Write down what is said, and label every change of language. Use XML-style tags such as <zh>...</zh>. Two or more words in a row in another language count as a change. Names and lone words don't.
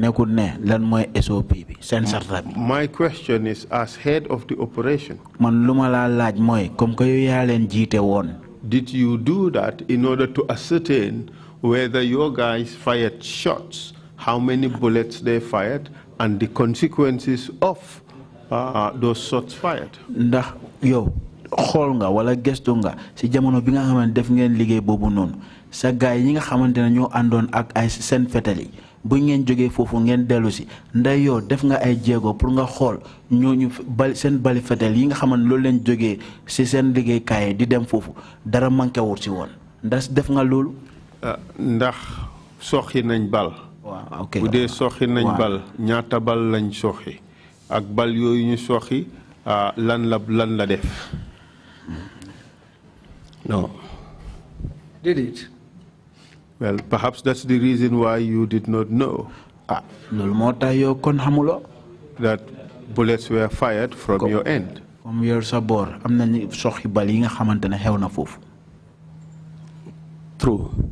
<en>question is, as head of the operation, did you do that in order to ascertain whether your guys fired shots, how many bullets they fired, and the consequences of those shots fired?</en> <wo>Xool nga wala gestu nga ci jamono bi nga xamante def ngeen liggéey boobu noonu sa gaay yi nga xamante ne ñoo àndoon ak ay seen fetali bu ngeen jógee foofu ngeen dellu si nday yow def nga ay jéego pour nga xool ñooñu bal seen bali fetal yi nga xamante loolu leen jógee ci seen liggéey kaay di dem foofu dara manqué wut ci woon ndax def nga loolu. ndax soxi nañ bal. waaw ok bu dee soxi nañ bal ñaata bal lañ soxi ak bal yooyu ñu soxi lan la def.</wo> <en>No. Did it? Well, perhaps that's the reason why you did not know that bullets were fired from your end. True.</en>